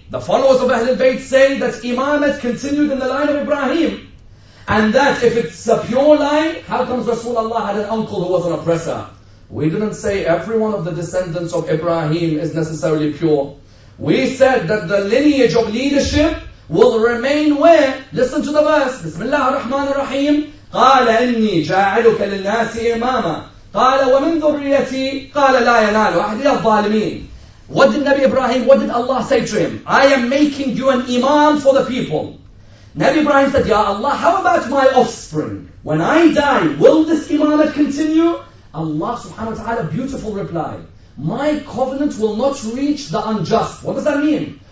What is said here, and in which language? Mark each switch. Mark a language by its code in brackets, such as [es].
[en] The followers of Ahlul Bayt say that Imamat continued in the line of Ibrahim. And that if it's a pure line, how comes Rasulullah had an uncle who was an oppressor? We didn't say every one of the descendants of Ibrahim is necessarily pure. We said that the lineage of leadership will remain where? Listen to the verse. Bismillah ar-Rahman ar-Rahim. [ar] قال إني جاعلك للناس إماما قال ومن ذريتي قال لا ينال أحد الظالمين. [en] What did Nabi Ibrahim, what did Allah say to him? I am making you an imam for the people. Nabi Ibrahim said, Ya Allah, how about my offspring? When I die, will this imamat continue? Allah subhanahu wa ta'ala, beautiful reply. My covenant will not reach the unjust. What does that mean?